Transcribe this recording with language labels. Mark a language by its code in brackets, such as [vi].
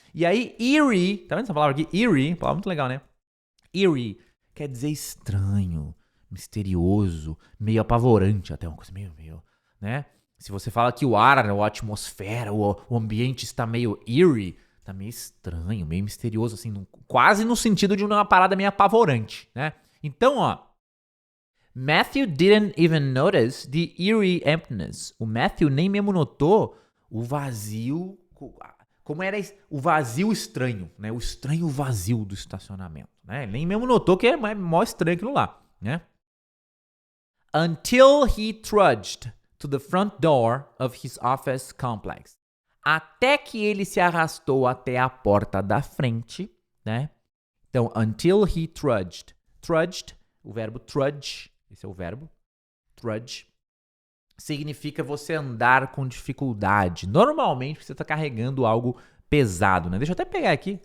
[pt] E aí, eerie, tá vendo essa palavra aqui? Eerie, palavra muito legal, né? Eerie quer dizer estranho, misterioso, meio apavorante, até uma coisa meio, né? Se você fala que o ar, a atmosfera, o ambiente está meio eerie, tá meio estranho, meio misterioso, assim, quase no sentido de uma parada meio apavorante, né? [en] Então, ó, Matthew didn't even notice the eerie emptiness. [pt] O Matthew nem mesmo notou o vazio, como era o vazio estranho, né? O estranho vazio do estacionamento, né? Ele nem mesmo notou que é mó estranho aquilo lá, né? [en] Until he trudged to the front door of his office complex. [pt] Até que ele se arrastou até a porta da frente, né? Então, until he trudged. Trudged, o verbo trudge, esse é o verbo. Trudge significa você andar com dificuldade. Normalmente você está carregando algo pesado, né? Deixa eu até pegar aqui.